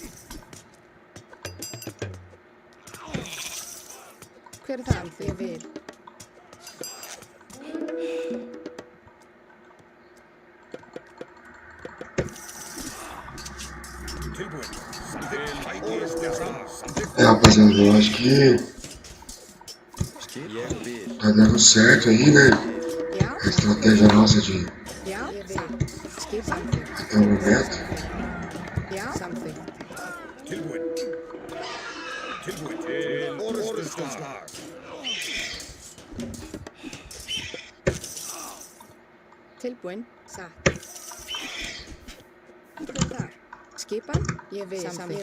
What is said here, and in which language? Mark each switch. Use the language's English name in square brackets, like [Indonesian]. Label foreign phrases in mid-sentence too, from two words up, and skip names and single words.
[Icelandic] Hver er það? Ég vil. Tilbúin. Samþykkt. [Portuguese] Rapaziada, eu acho que tá dando certo aí, né? A estratégia nossa de até o momento. [Icelandic] Tilbúin. Til orrustuslag. Tilbúin. Satt. Hver er það? Skipan. Ég vil. Samþykkt.